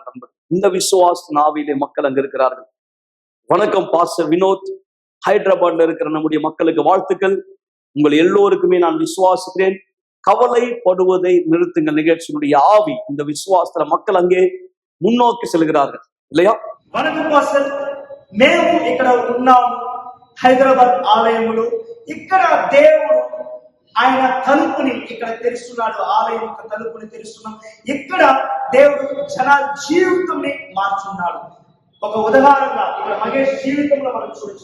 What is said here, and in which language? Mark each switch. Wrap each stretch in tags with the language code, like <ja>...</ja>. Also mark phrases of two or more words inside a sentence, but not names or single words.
<ta>நண்பர், இந்த விசுவாசத்தின் ஆவியிலே மக்கள் அங்க இருக்கிறார்கள். வணக்கம் பாஸ்டர் வினோத். ஹைதராபாத்ல இருக்கிற நம்முடைய மக்களுக்கு வாழ்த்துக்கள். உங்கள் எல்லோருக்குமே நான் விசுவாசிக்கிறேன். கவலைப்படுவதை நிறுத்துங்கள். நிகழ்ச்சியினுடைய ஆவி, இந்த விசுவாசத்துல மக்கள் அங்கே முன்னோக்கி செல்கிறார்கள் இல்லையா?</ta> <te>వనకు పాస్టర్ మేము ఇక్కడ ఉన్నాము హైదరాబాద్ ఆలయములో. ఇక్కడ దేవుడు ఆయన తలుపుని ఇక్కడ తెరుస్తున్నాడు, ఆలయం యొక్క తలుపుని తెరుస్తున్నాం. ఇక్కడ దేవుడు జనాల జీవితంని మార్చున్నాడు. ఒక ఉదాహరణగా ఇక్కడ మహేష్ జీవితంలో మనం చూడొచ్చు.</te>